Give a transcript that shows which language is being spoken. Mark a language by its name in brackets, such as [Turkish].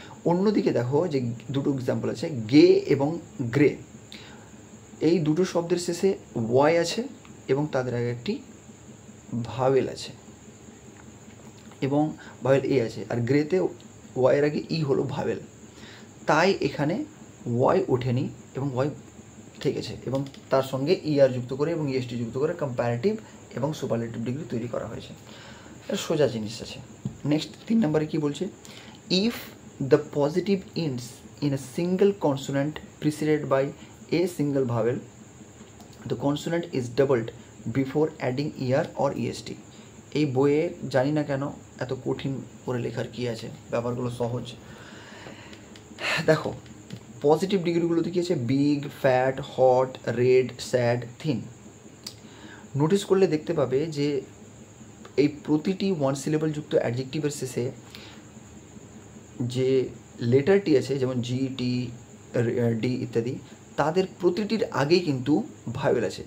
[Bangla] অন্যদিকে দেখো যে দুটো এক্সাম্পল আছে, গে এবং গ্রে, এই দুটো শব্দের শেষে ওয়াই আছে এবং তাদের আগে একটি ভাওয়েল আছে এবং ভাওয়েল এ আছে, আর গ্রেতে ওয়াইয়ের আগে ই হলো ভাওয়েল, তাই এখানে ওয়াই ওঠেনি এবং ওয়াই থেকেছে এবং তার সঙ্গে ER যুক্ত করে এবং EST যুক্ত করে কম্প্যারেটিভ এবং সুপারলেটিভ ডিগ্রি তৈরি করা হয়েছে। সোজা জিনিস আছে। নেক্সট 3 নম্বরে কি বলছে? [English] If the positive ends in a single consonant preceded by a single vowel, the consonant is doubled before adding ER or EST. [Bangla] এই বইয়ে জানি না কেন এত কঠিন করে লেখার কি আছে, ব্যাপারগুলো সহজ। দেখো পজিটিভ ডিগ্রিগুলোতে কি আছে? Big, fat, hot, red, sad, thin. Notice করলে দেখতে পাবে যে এই প্রতিটি 1 সিলেবল যুক্ত অ্যাডজেক্টিভের শেষে যে লেটারটি আছে, যেমন GT, D ইত্যাদি, তাদের প্রতিটির আগেই কিন্তু ভাওয়েল আছে।